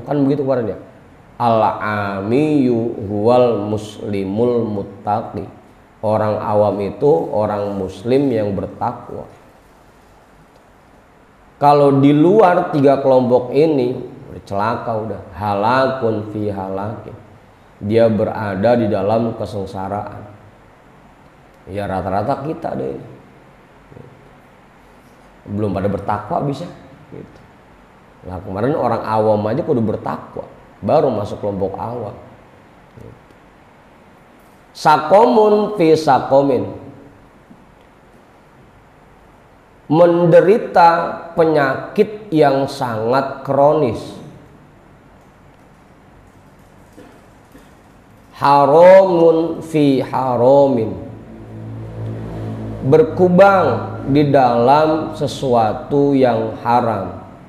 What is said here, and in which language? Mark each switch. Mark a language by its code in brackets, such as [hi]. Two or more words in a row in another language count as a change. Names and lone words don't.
[id] Kan begitu kemarin ya. [ar] العامي هو المسلم المتقي. [id] Orang awam itu orang muslim yang bertakwa. Kalau di luar tiga kelompok ini, celaka udah. [ar] هلك في هلك. [id] Dia berada di dalam kesengsaraan. Ya rata-rata kita deh. Belum pada bertakwa bisa. Gitu. Nah kemarin orang awam aja kudu bertakwa, baru masuk kelompok awam. [ar] سقم في سقم, [id] menderita penyakit yang sangat kronis. [ar] حرام في حرام, [id] berkubang di dalam sesuatu yang haram.